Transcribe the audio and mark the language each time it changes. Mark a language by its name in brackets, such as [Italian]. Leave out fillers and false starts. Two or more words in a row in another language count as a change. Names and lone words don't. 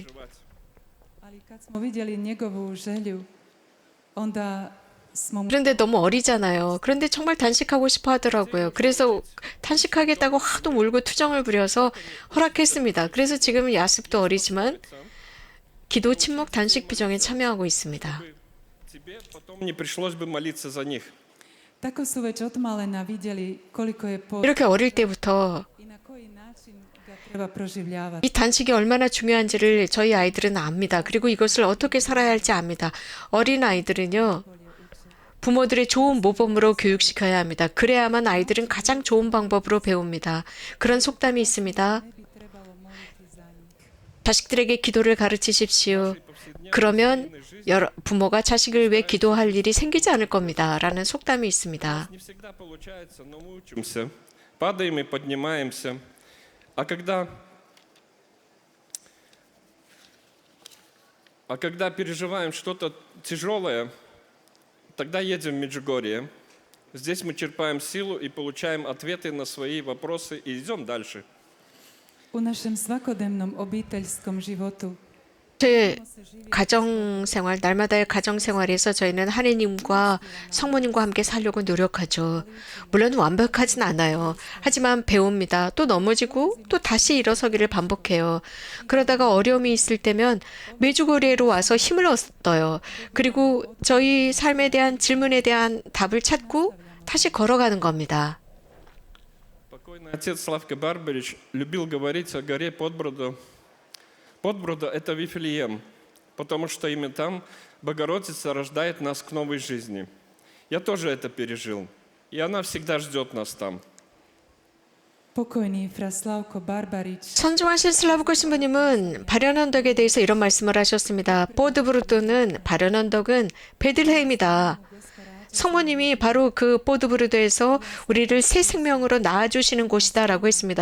[Russian] жевать. [Croatian] Ali kad smo vidjeli njegovu želju, onda smo mu [Korean] 그런데 너무 어리잖아요. 그런데 정말 단식하고 싶어 하더라고요. 그래서 단식하겠다고 하도 울고 투정을 부려서 허락했습니다. 그래서 지금 야습도 어리지만 기도, 침묵, 단식 피정에 참여하고 있습니다. [Russian] Тебе потом не пришлось бы молиться за них. [Croatian] tako su već od malena vidjeli koliko je [Korean] 이렇게 어릴 때부터 [Croatian] i na koji način ga treba proživljavati. [Korean] 이 단식이 얼마나 중요한지를 저희 아이들은 압니다. 그리고 이것을 어떻게 살아야 할지 압니다. 어린 아이들은요, 부모들의 좋은 모범으로 교육시켜야 합니다. 그래야만 아이들은 가장 좋은 방법으로 배웁니다. 그런 속담이 있습니다. [Croatian] Ne bi trebalo [Korean] 자식들에게 기도를 가르치십시오. 그러면 부모가 자식을 위해 기도할 일이 생기지 않을 겁니다. 라는 속담이 있습니다. [Russian] Не всегда получается, но мы учимся. Падаем и поднимаемся. А когда переживаем что-то тяжелое, тогда едем в Меджугорье. Здесь мы черпаем силу и получаем ответы на свои вопросы и идем дальше. [Croatian] U našem svakodnevnom obiteľskom životu [Korean] 제 가정생활, 날마다의 가정생활에서 저희는 하느님과 성모님과 함께 살려고 노력하죠. 물론 완벽하진 않아요. 하지만 배웁니다. 또 넘어지고 또 다시 일어서기를 반복해요. 그러다가 어려움이 있을 때면 메주고리에로 와서 힘을 얻어요. 그리고 저희 삶에 대한 질문에 대한 답을 찾고 다시 걸어가는 겁니다. [Russian] Покойный отец Славка Барбарич любил говорить о горе Подброда. Подброда – это Вифлеем, потому что именно там Богородица рождает нас к новой жизни. Я тоже это пережил, и она всегда ждет нас там. [Croatian] pokojný fra Slavko Barbarič [Korean] 선종하신 슬라브코 신부님은 발연언덕에 대해서 이런 말씀을 하셨습니다. 보드브루드는 발연언덕은 베들레헴이다. 성모님이 바로 그 보드브루드에서 우리를 새 생명으로 낳아주시는 곳이다라고 했습니다.